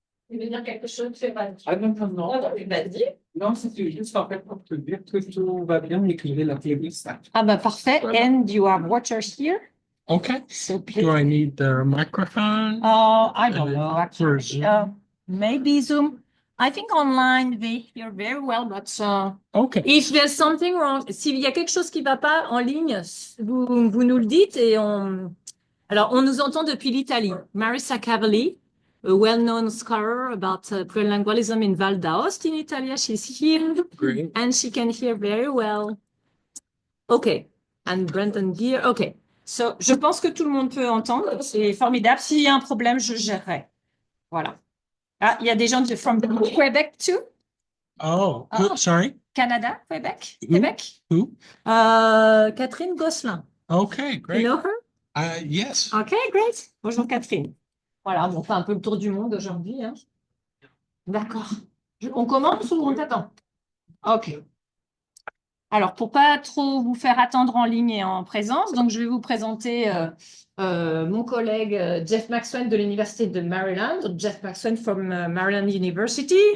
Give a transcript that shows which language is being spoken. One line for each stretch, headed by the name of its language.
French: Tu veux dire quelque chose, Stéphane? Ah non, non, non. Vas-y. Non, c'était juste en fait pour te dire que tout va bien et que j'ai la playlist. Ah ben parfait.
English: And you have watchers here? Okay. So Do I need the microphone? I don't know actually. Maybe Zoom. I think online they hear very well, but Okay. if there's something wrong,
French: s'il y a quelque chose qui ne va pas en ligne, vous nous le dites et on. Alors, on nous entend depuis l'Italie.
English: Marissa Cavalli, a well-known scholar about plurilingualism in Val d'Aosta in Italy. She's here. Great. And she can hear very well. OK. And Brendan Gear. OK.
French: So, je pense que tout le monde peut entendre. C'est formidable. S'il y a un problème, je gérerai. Voilà. Ah, il y a des gens
English: from Quebec too. Oh, sorry. Canada, Quebec. Who? Québec. Who? Catherine Gosselin. Okay, great. You know her? Yes. OK, great. Bonjour Catherine.
French: Voilà, on fait un peu le tour du monde aujourd'hui. Hein. D'accord. On commence ou on t'attend? OK. Alors, pour pas trop vous faire attendre en ligne et en présence, donc je vais vous présenter mon collègue Jeff Maxwell de l'Université de Maryland.
English: Jeff Maxwell from Maryland University.